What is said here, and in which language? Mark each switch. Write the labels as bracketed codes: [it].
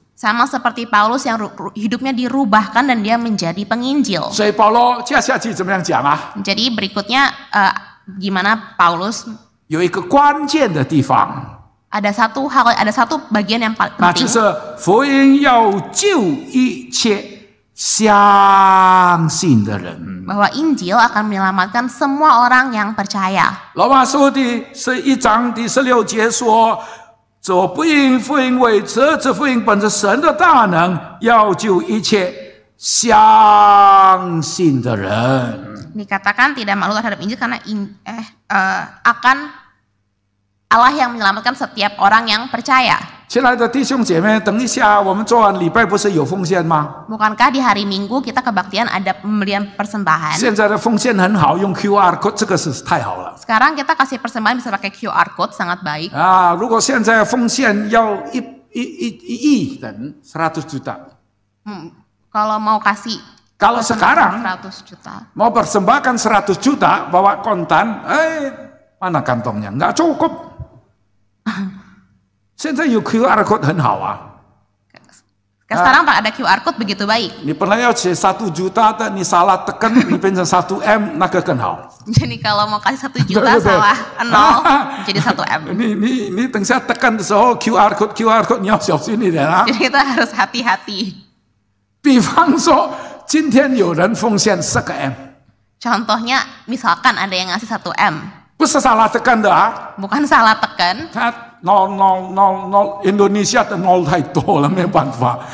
[id] Sama seperti Paulus yang hidupnya dirubahkan dan dia menjadi penginjil. [zh] 所以保罗接下去怎么样讲啊？ [id] Jadi berikutnya gimana Paulus [zh] 有一个关键的地方， [id] ada satu bagian yang paling [zh] 那就 [id] penting. [zh] 是福音要救一切相信的人。 [id] Bahwa Injil akan menyelamatkan semua orang yang percaya. [zh] 罗马书第11章第16节说：“这不因福音为耻，这福音本是神的大能，要救一切相信的人。” [id] Dikatakan tidak malu terhadap Injil karena akan Allah yang menyelamatkan setiap orang yang percaya. [zh] 亲爱的弟兄姐妹，等一下我们做完礼拜不是有奉献吗？ [id] Bukankah di hari Minggu kita kebaktian ada pemberian persembahan? [zh] 现在的奉献很好，用 QR code 这个是太好了 [id] Sekarang kita kasih persembahan bisa pakai QR code, sangat baik. [zh] 啊！如果现在奉献要一亿等100 juta， [id] Kalau mau kasih kalau sekarang 100 juta. mau persembahkan 100 juta bawa kontan, mana kantongnya? Nggak cukup. [zh] 现在有 QR code 很好啊。 [id] Sekarang Pak ada QR code begitu baik. [zh] 你本来要写1 juta 的，你 [id] salah tekan， [zh] 你变成1 M， 那个更好。 [id] Jadi kalau mau kasih 1 juta [zh] 对不对 [id] salah 0 jadi 1 M. [zh] 你等下 tekan 的时候 QR code 你要小心一点啊。 [id] Jadi kita harus hati-hati. [zh] 比方说，今天有人奉献10 M， [id] Contohnya, misalkan ada yang ngasih 1 M. [zh] 不是 [id] salah tekan [zh] 的啊， [id] Bukan salah tekan. [zh] 他0，印度尼西亚的0太多了，没有办法。